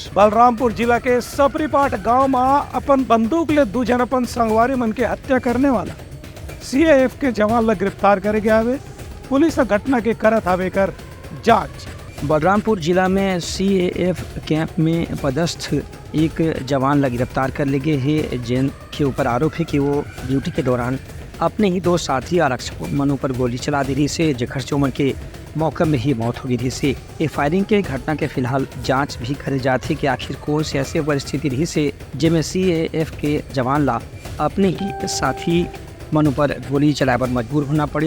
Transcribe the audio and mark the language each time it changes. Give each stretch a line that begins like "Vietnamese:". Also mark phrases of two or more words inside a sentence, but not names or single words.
Chhattisgarhi: बलरामपुर जिला के सपरीपाट गांव में अपन बंदूक ले 2 जन अपन संगवारी मन के हत्या करने वाला सीएएफ के जवान ला गिरफ्तार करे गया है। पुलिस घटना के करत हवे कर जांच। बलरामपुर जिला में सीएएफ कैंप में पदस्थ एक जवान ला गिरफ्तार कर ले गए है, जिनके ऊपर आरोप है कि वो ड्यूटी के दौरान अपने ही 2 साथी आरक्षक मनों पर गोली चला दी रही से, जेकर से उमन के मौके में ही मौत हो गई थी से। ये फायरिंग के घटना के फिलहाल जांच भी करे जाती कि आखिर कौन सी ऐसी परिस्थिति रही से जिसमें सीएएफ के जवान ला अपने ही साथी मनों पर गोली चलाए पर मजबूर होना पड़ी।